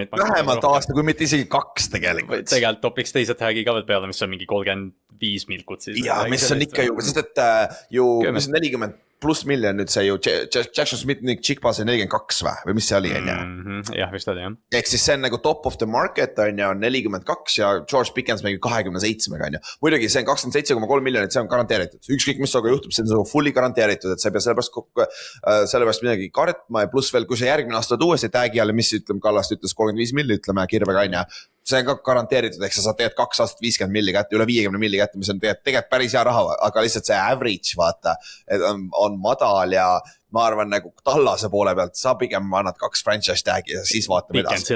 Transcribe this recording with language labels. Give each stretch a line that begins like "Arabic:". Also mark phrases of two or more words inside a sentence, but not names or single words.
Estonian: Vähemalt aasta, kui mitte isegi 2 tegelikult. Tegelikult topiks teised häägi ka veel peale, mis on mingi 35 milkut. Ja, mis on ikka ju, sest et ju, mis on 40 plus miljon nüüd see ju, Jackson Smith, Nick Chikpa sai 42 või mis see oli, on ju? Jah, vist oli, jah. Ehk siis see on nagu
English: top of the market,
Estonian: on ju, 42 ja George Pickens mängib 27, on ju. Muidugi see on 27,3 miljonit, see on garanteeritud. Ükskõik, mis soga juhtub, see on fully garanteeritud, et sa ei pea sellepärast midagi kartma ja pluss veel, kui sa järgmine aasta uuesti tagi alla, mis ütleme, Kallast ütles 35 milli, ütleme kirvega, on ju. See on ka garanteeritud, ehk sa saad tegelikult 2 aastat 50 milli kätte, üle 50 milli kätte, mis on tegelikult päris hea raha, aga lihtsalt see average, vaata, on madal ja ma arvan, nagu Tallase poole pealt sa pigem annad 2 franchise tagi ja siis vaatame edasi.